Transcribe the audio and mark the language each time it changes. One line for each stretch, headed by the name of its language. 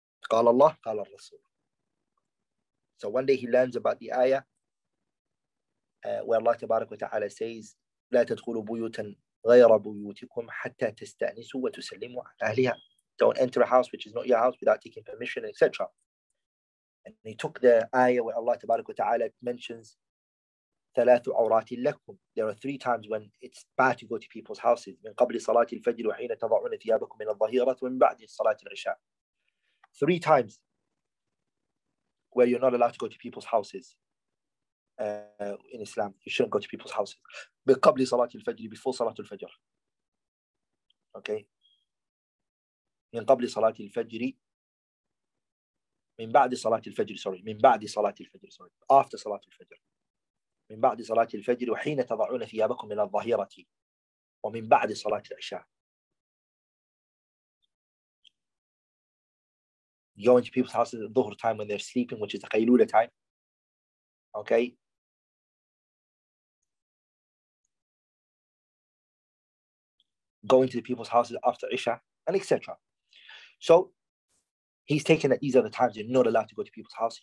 Arabic: قال Allah, قال Rasul.
English: So one day he learns about the ayah where Allah Tabarak wa Ta'ala says,
Arabic: لا تدخلوا بيوتا غير بيوتكم حتى تستأنسوا وتسلموا على أهلها.
English: Don't enter a house which is not your house without taking permission, etc. And he took the ayah where Allah Tabarak wa Ta'ala mentions
Arabic: ثلاث عورات لكم.
English: There are 3 times when it's bad to go to people's houses.
Arabic: من قبل صلاة الفجر وحين تضعون ثيابكم من الظهيرة ومن بعد صلاة العشاء.
English: 3 times where you're not allowed to go to people's houses in Islam. You shouldn't go to people's houses.
Arabic: من قبل صلاة الفجر,
English: before
Arabic: صلاة الفجر.
English: Okay.
Arabic: من قبل صلاة الفجر, من بعد صلاة الفجر, sorry. من بعد صلاة الفجر,
English: sorry. After
Arabic: صلاة الفجر. من بعد صلاة الفجر وحين تضعون ثيابكم من الظهيرة ومن بعد صلاة العشاء.
English: You go into people's houses at dhuhr time when they're sleeping, which is the qaylula time. Okay. Go into the people's houses after Isha, and etc. So he's taken that these are the times you're not allowed to go to people's houses.